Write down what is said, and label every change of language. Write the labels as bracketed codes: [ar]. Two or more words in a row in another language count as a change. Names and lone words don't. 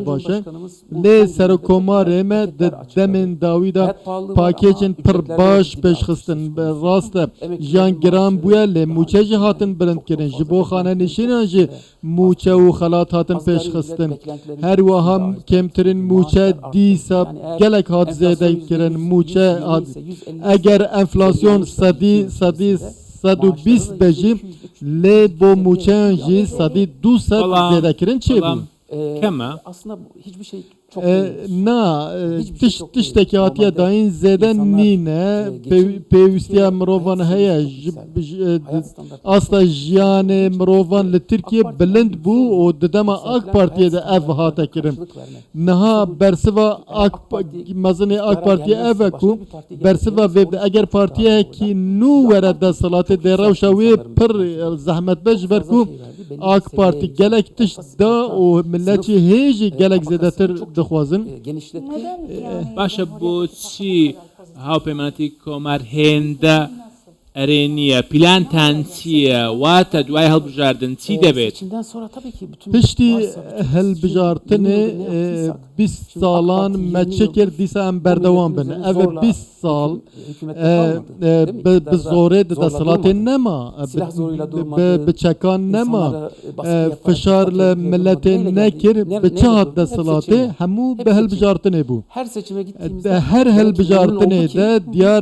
[ku] baş e lê serokkomarê me di demên dawî da pakêçên pir baş pêşxistin rast e jiyan giran bûye lê mûçe jî hatin bilindkirin ji bo xanenişînan jî mûçe û xelat hatin pêşxistin her wiha kêmtirîn mûçe dîsa gelek hat zêdekirin mûçe eger enflasyon sedî 120 be jî lê bo mûçeyan jî sedî 200 zêdekirin çê bû keme [tr] aslında hiçbir şey çok [ku] na tiştekî hatiye dayîn zêde nîne pêwîstiya mirovan heye asla jiyanê mirovan li Tirkiye bilind bû û di dema AK Partiye de ev hate kirin niha bersiva mezinê AK Partiye ev e ku bersiva vê eger partiyekî nû were desthilatê dê rewşa wê pir zehmetbe ji ber ku AK Parti gelek tişt da û milletçî hêjî gelek zêdetir dixwazin [ckb] باشە بۆچی هاوپەیمانەتی کۆمار هێندە ئەرێنیە پلانتان چییە واتە دوای هەڵبژاردن چی دەبێت [ku] پشتی هەلبژارتنê 20 ساڵان me çi kir dîsa em berdewam bin ev 20 sal bi zorê di desthilatê nema bi çekan nema fişar li milletê nekir bi çi hat desthilatê hemû bi helbijartinê bû her helbijartinê de diyar